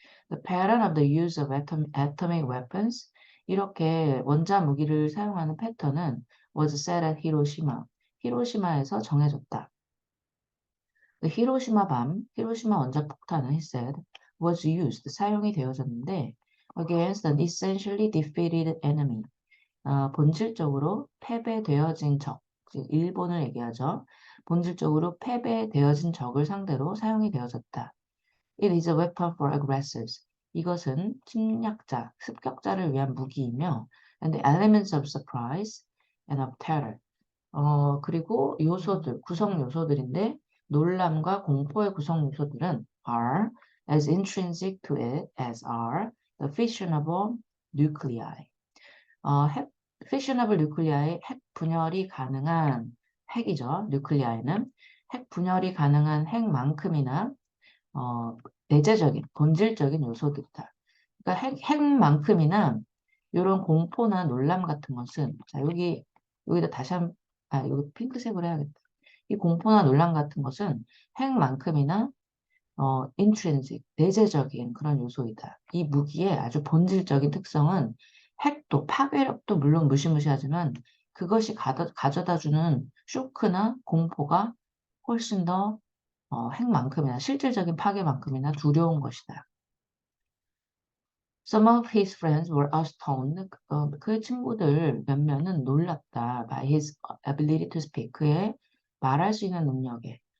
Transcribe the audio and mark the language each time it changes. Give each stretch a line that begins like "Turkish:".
English: The pattern of the use of atomic weapons,
Korean: 이렇게 원자 무기를 사용하는 패턴은
English: was set at Hiroshima,
Korean: 히로시마에서 정해졌다. The 히로시마 히로시마 원자폭탄은,
English: he said, was used,
Korean: 사용이 되어졌는데
English: against an essentially defeated enemy,
Korean: 본질적으로 패배되어진 적, 즉 일본을 얘기하죠. 본질적으로 패배되어진 적을 상대로 사용이 되어졌다.
English: It is a weapon for aggressors.
Korean: 이것은 침략자, 습격자를 위한 무기이며
English: and the elements of surprise and of terror.
Korean: 그리고 요소들, 구성 요소들인데 놀람과 공포의 구성 요소들은
English: are as intrinsic to it as are the fissionable nuclei.
Korean: fissionable nuclei의 핵 분열이 가능한 핵이죠. nuclei는 핵 분열이 가능한 핵만큼이나 내재적인, 본질적인 요소들이다. 그러니까 핵만큼이나 이런 공포나 놀람 같은 것은, 자, 여기다 다시 여기 핑크색으로 해야겠다. 이 공포나 논란 같은 것은 핵만큼이나 intrinsic, 내재적인 그런 요소이다. 이 무기의 아주 본질적인 특성은 핵도, 파괴력도 물론 무시무시하지만 그것이 가져다주는 쇼크나 공포가 훨씬 더 핵만큼이나 실질적인 파괴만큼이나 두려운 것이다.
English: Some of his friends were astounded.
Korean: 그 친구들 몇몇은 놀랐다.
English: By his ability to speak.
Korean: 그의 말할 수 있는 능력에.